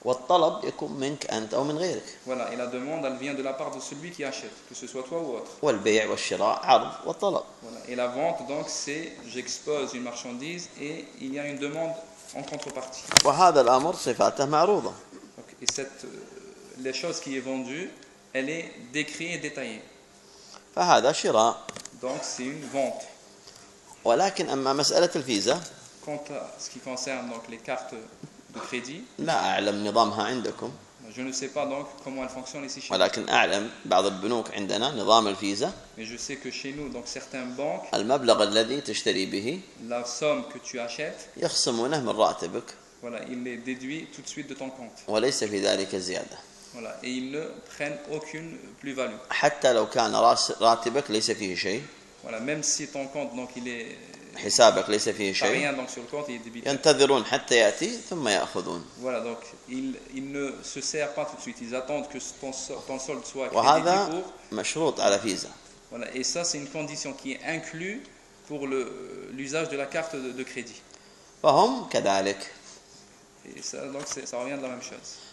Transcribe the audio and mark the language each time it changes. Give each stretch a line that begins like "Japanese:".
Arabic: والطلب يكون منك أنت أو من غيرك.
French: Voilà, et la demande elle vient de la part de celui qui achète, que ce soit toi ou autre.
Arabic: والبيع والشراء عرض والطلب.
French: Voilà, et la vente donc c'est j'expose une marchandise et il y a une demande en contrepartie.
Arabic: وهذا الأمر صفاته معروضة. Okay.
French: Et cette les choses qui est vendue, elle est décrite et détaillée.
Arabic: فهذا شراء.
French: Donc c'est une vente.
Arabic: ولكن أما مسألة الفيزا.
French: Quant à ce qui concerne donc les cartes de crédit.
Arabic: لا أعلم نظامها عندكم.
French: Je ne sais pas donc comment elle fonctionne ici.
Arabic: ولكن أعلم بعض البنوك عندنا نظام الفيزا.
French: Mais je sais que chez nous donc certaines banques.
Arabic: المبلغ الذي تشتري به.
French: La somme que tu achètes.
Arabic: يخصمونه من راتبك.
French: Voilà, il les déduit tout de suite de ton compte.
Arabic: وليس في ذلك زيادة.
French: Voilà, et ils ne prennent aucune plus-value.
Arabic: حتى لو كان راتبك ليس فيه شيء.
French: Voilà, même si ton compte donc il est
Arabic: حسابك ليس فيه شيء.
French: Rien donc sur le compte, il est débité.
Arabic: ينتظرون حتى يأتي ثم يأخذون.
French: Voilà, donc ils ne se servent pas tout de suite. Ils attendent que ton solde soit
Arabic: crédité. وهذا مشروط على فيزا.
French: Voilà, et ça c'est une condition qui est inclue pour l'usage de la carte de crédit.
Arabic: فهم كذلك.
French: Et ça donc ça revient de la même chose.